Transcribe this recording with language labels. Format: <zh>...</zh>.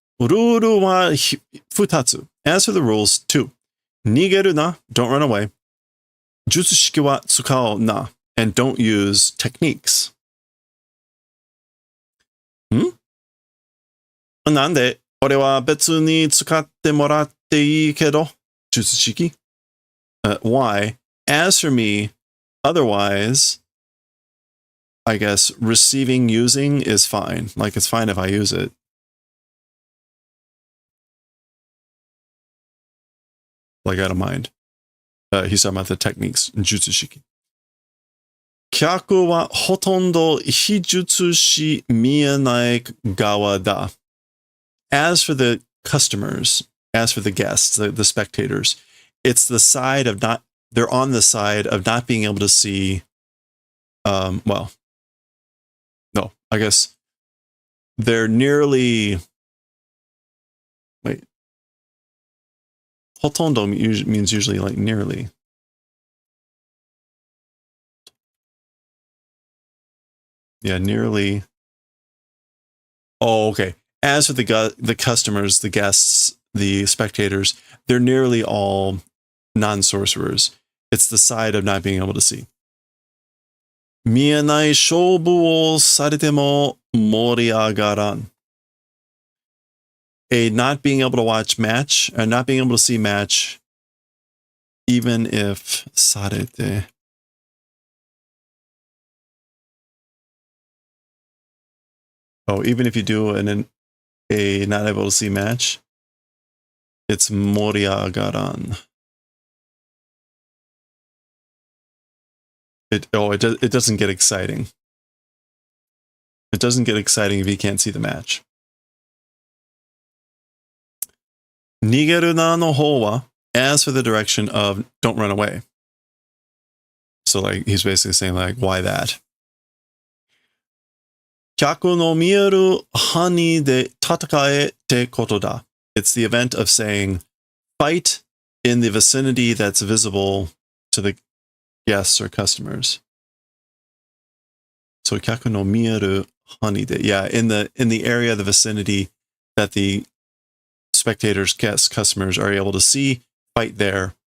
<ja>Ruru wa futatsu.</ja> <en>As for the rules, 2.</en> <ja>Nigeru na.</ja> <en>Don't run away.</en> <ja>Jutsushiki wa tsukao na.</ja> <en>And don't use techniques.</en> <ja>Nande これは別に使ってもらっていいけど、Jutsushiki.</ja> <en>Why? As for me, otherwise, I guess receiving, using is fine. Like, it's fine if I use it. Like, I don't mind. He's talking about the techniques in Jutsushiki.</en> <ja>客はほとんど非術師見えない側だ.</ja> <en>As for the customers, as for the guests, the spectators, it's the side of not, they're on the side of not being able to see, well, no, I guess they're nearly, wait, ほとんど means usually like nearly. Yeah, nearly. Oh, okay. As for the customers, the guests, the spectators, they're nearly all non-sorcerers. It's the side of not being able to see.</en> <ja>見えない勝負をされても盛り上がらん.</ja> <en>A not being able to watch match, or not being able to see match, even if されて. Oh, even if you do a not able to see match, it's 盛り上がらん. It doesn't get exciting. It doesn't get exciting if you can't see the match.</en> <ja>逃げるなの方は,</ja> <en>as for the direction of don't run away. So like he's basically saying like, why that?</en> <ja>客の見える範囲で戦えってことだ.</ja> <en>It's the event of saying fight in the vicinity that's visible to the guests or customers. So</en> <ja>客の見える範囲で,</ja> <en>yeah, in the area, the vicinity that the spectators, guests, customers are able to see, fight there.</en>